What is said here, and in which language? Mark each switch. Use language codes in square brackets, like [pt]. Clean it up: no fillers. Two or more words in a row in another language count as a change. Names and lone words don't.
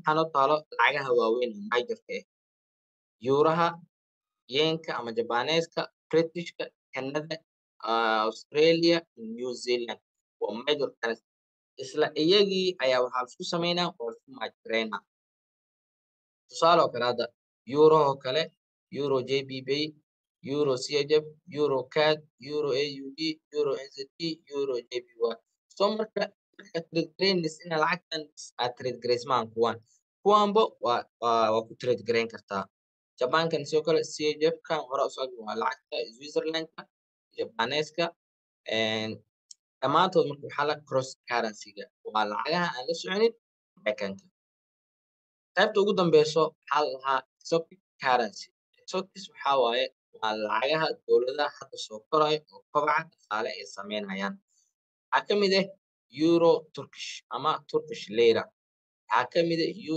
[so] waxaa noo taalo lacagaha waaweyn ee majorka Euro-ha Yen-ka ama Japanese-ka Britishka Canada Australia New Zealand waa [en] major currency [so] isla iyagii ayaa waxaa la isku sameynaa oo la isku maajgareynaa tusaale oo kale hadda Euro oo kale Euro JBP Euro CHF Euro CAD Euro AUD Euro NZD Euro JPY so marka trade gareynaysa ina lacagtan aad trade gareysmaan kuwanba waa ku trade gareyn kartaa Japankan sidoo kale CHF-kan hore u socda waa lacagta Switzerland-ka Japanese-ka dhammaantood marka waxaa la [en] cross currency-ga [so] waa lacagaha aan la soconin Mareykanka qaybta ugu dambeyso waxaa la dhahaa [en] exotic currency exotic [so] waxaa waaye waa lacagaha dowladaha hadda soo korayo oo kobaca dhaqaale ay sameynayaan waxaa ka mid Euro Turkish ama Turkish Lira waxaa ka mid